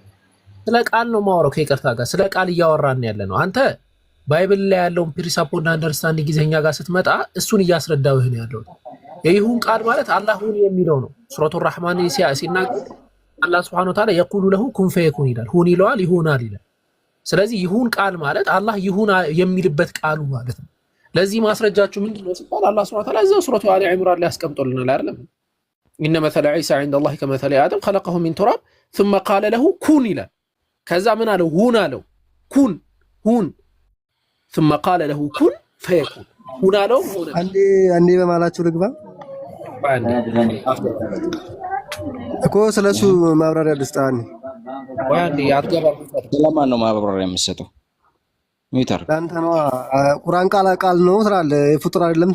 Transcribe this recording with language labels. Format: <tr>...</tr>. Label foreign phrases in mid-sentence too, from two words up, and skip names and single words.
<am>ስለ ቃል ነው ማወራው። ከይቅርታ ጋር ስለ ቃል እያወራን ያለ ነው። አንተ ባይብል ላይ ያለውን ፕሪንሲፕል እና አንደርስታንዲንግ ጊዜኛ ጋር ስትመጣ እሱን እያስረዳው ይሄን ያለው የይሁን ቃል ማለት አላህ ሁን የሚለው ነው። ሱረቱ ራህማን ሲናገር አላህ</am> <ar>سبحانه وتعالى يقول له كن فيكون</ar> <am>ይላል። ሁን ይለዋል፣ ይሆናል ይላል። ስለዚህ ይሁን ቃል ማለት አላህ ይሁን የሚልበት ቃሉ ማለት ነው። ለዚህ ማስረጃችሁ ምንድነው ሲባል አላህ</am> <ar>سبحانه وتعالى</ar> <am>እዛው ሱረቱ አሊ ኢምራን ላይ ያስቀምጦልናል አይደለም?</am> <ar>إن مثل عيسى عند الله كمثل آدم خلقه من تراب ثم قال له كن</ar> <am>ይላል። ከዛ ምን አለው? ሁን አለው። ኩን ሁን</am> <ar>ثم قال له كن فيكون</ar> <am>ሁን አለው። ሆነ። አንዴ በማላችሁ ልግባ እኮ ስለሱ ማብራሪያ ልስጣኒ። አንዴ አትገባም። ለማን ነው ማብራሪያ የምትሰጠው? ሚውተር ላንተ ነው። ቁርአን ቃል ነው ትራለ ፍጡር አይደለም።</am>